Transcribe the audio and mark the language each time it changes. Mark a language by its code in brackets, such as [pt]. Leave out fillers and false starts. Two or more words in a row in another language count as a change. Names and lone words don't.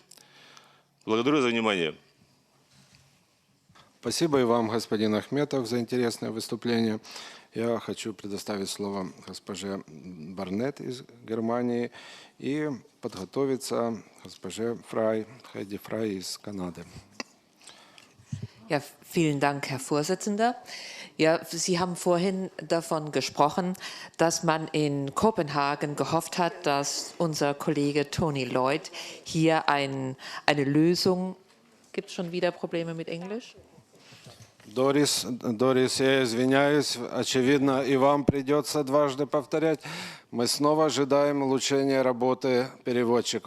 [ru] Благодарю за внимание. Спасибо и вам, господин Ахметов, за интересное выступление. Я хочу предоставить слово госпоже Барнетт из Германии и подготовиться госпоже Фрай, Хайди Фрай из Канады. [de] Ja, vielen Dank, Herr Vorsitzender. Ja, Sie haben vorhin davon gesprochen, dass man in Kopenhagen gehofft hat, dass unser Kollege Tony Lloyd hier eine Lösung. Gibt es schon wieder Probleme mit Englisch? [ru] Дорис, я извиняюсь, очевидно, и вам придется дважды повторять. Мы снова ожидаем улучшения работы переводчиков.